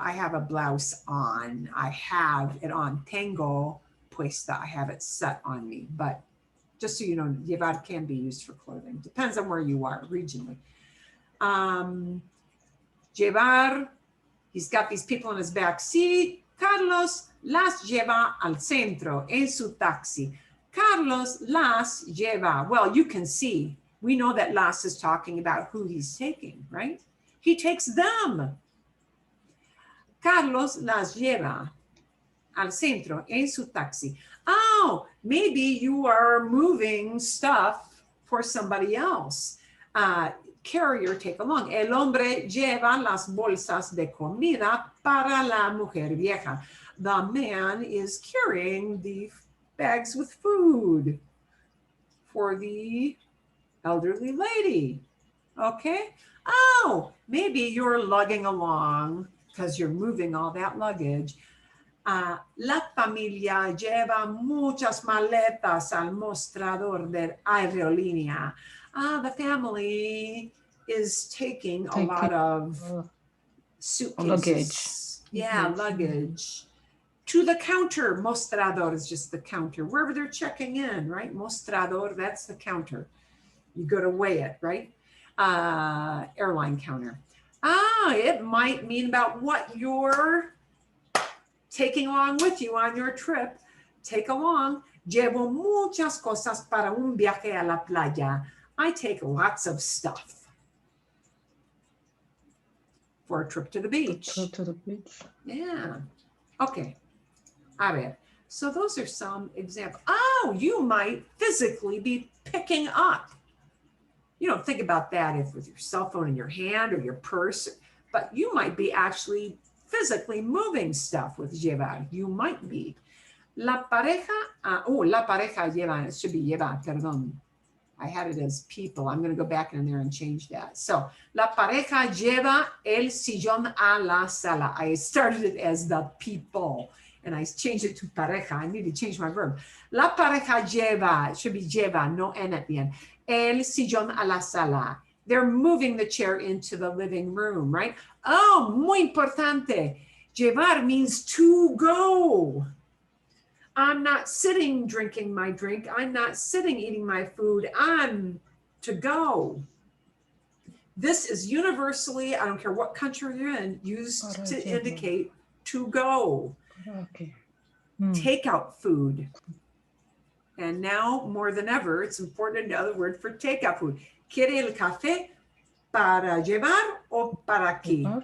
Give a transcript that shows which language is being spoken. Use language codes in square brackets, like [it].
[en] I have a blouse on. I have it on. [es] Tengo puesta. [en] I have it set on me. But just so you know, llevar can be used for clothing. Depends on where you are regionally. Llevar. He's got these people in his back seat. [es] Carlos las lleva al centro en su taxi. Carlos las lleva. [en] Well, you can see. We know that las is talking about who he's taking, right? He takes them. [es] Carlos las lleva al centro en su taxi. [en] Oh, maybe you are moving stuff for somebody else. Carrier, take along. [es] El hombre lleva las bolsas de comida para la mujer vieja. [en] The man is carrying the bags with food for the elderly lady. Okay. Oh, maybe you're lugging along because you're moving all that luggage. [es] La familia lleva muchas maletas al mostrador de aerolínea. [en] The family is taking a lot of suitcases. Luggage. Yeah, luggage. To the counter. Mostrador is just the counter. Wherever they're checking in, right? Mostrador, that's the counter. You go to weigh it, right? Airline counter. It might mean about what you're taking along with you on your trip. Take along. [es] Llevo muchas cosas para un viaje a la playa. [en] I take lots of stuff for a trip to the beach. Trip to the beach. Yeah. Okay. [es] A ver. [en] So those are some examples. Oh, you might physically be picking up. You don't think about that if with your cell phone in your hand or your purse, but you might be actually physically moving stuff with llevar. You might be. [es] La pareja, la pareja lleva, [en] it should be [es] lleva, perdón. [en] I had it as people. I'm going to go back in there and change that. [es] So, la pareja lleva el sillón a la sala. [en] I started it as the people, and I changed it to pareja. I need to change my verb. [es] La pareja lleva, [en] it should be lleva, no en at the end. [es] El sillón a la sala. [en] They're moving the chair into the living room, right? Oh, [es] muy importante. [en] Llevar means to go. I'm not sitting drinking my drink. I'm not sitting eating my food. I'm to go. This is universally, I don't care what country you're in, used to indicate to go. Okay. Take out food. And now more than ever, it's important to know the word for takeout food. [es] ¿Quiere el café para llevar o para aquí?